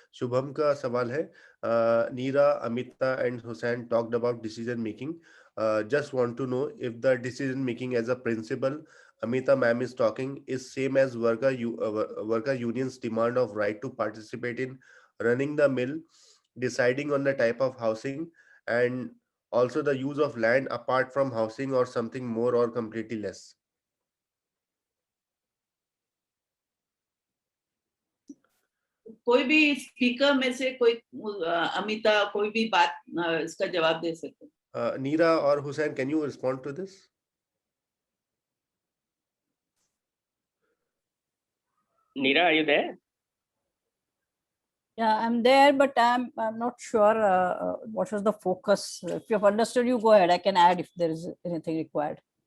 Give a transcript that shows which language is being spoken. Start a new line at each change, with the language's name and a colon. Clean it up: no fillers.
Hindi: शुभम का सवाल है,
English: Neera, Amita and Hussain talked about decision making. Just want to know if the decision making as a principal Amita ma'am is talking is same as worker unions demand of right to participate in running the mill, deciding on the type of housing, and also the use of land apart from housing, or something more or completely less.
Hindi: कोई भी speaker में से कोई अमिता कोई भी बात इसका जवाब दे सकते?
English: Neera or Hussain, can you respond to this? Neera, are you there? Yeah, I'm there, but I'm not sure what was the focus. If you've understood, you go ahead. I can add if there is anything required.